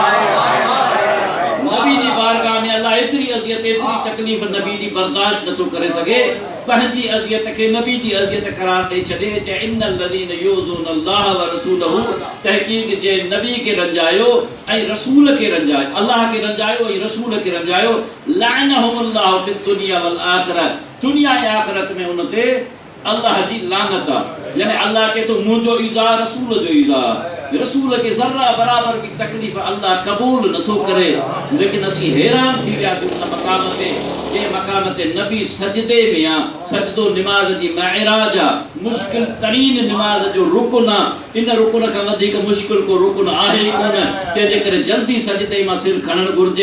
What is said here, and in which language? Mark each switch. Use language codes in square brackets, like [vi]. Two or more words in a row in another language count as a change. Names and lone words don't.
[sd] नबी जी बारगाह में अल्लाह एतिरी अज़ियत, एतिरी तकलीफ़ नबी जी बर्दाश्त नथो करे सघे, पंहिंजी अज़ियत खे नबी जी अज़ियत करार ॾेई छॾे। चए [ar] إن الذين يؤذون الله ورسوله, [sd] तहक़ीक़ जे नबी खे रंजायो ऐं रसूल खे रंजायो, अल्लाह खे रंजायो ऐं रसूल खे रंजायो, [ar] لعنهم الله في الدنيا والآخرة, [sd] दुनिया ऐं आख़िरत में उन ते अल्लाह जी लानत आहे। यानी अल्लाह चए थो मुंहिंजो ईज़ा रसूल जो ईज़ा, रसूल के ज़र्रा बराबर की तकलीफ़ अल्लाह कबूल नथो करे। लेकिन असी हैरान थी वियासीं उन मक़ाम ते, जे मक़ाम ते नबी सजदे में आहे, सजदो निमाज़ जी महराज आहे, मुश्किल तरीन निमाज़ जो रुकन आहे, इन रुकन खां वधीक मुश्किल को रुकन आहे ई कोन, तंहिंजे करे जल्दी सजदे मां सिर खणणु घुरिजे।